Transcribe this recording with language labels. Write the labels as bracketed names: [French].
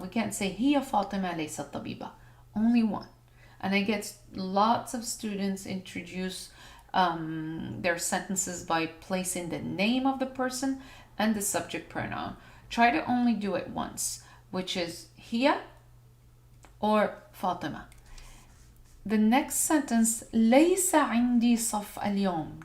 [English] We can't say [Arabic] هي فاطمة ليست طبيبة. [English] Only one. And I get lots of students introduce their sentences by placing the name of the person and the subject pronoun. Try to only do it once, which is [Arabic] هي [English] or Fatima. The next sentence, [Arabic] ليس عندي صف اليوم.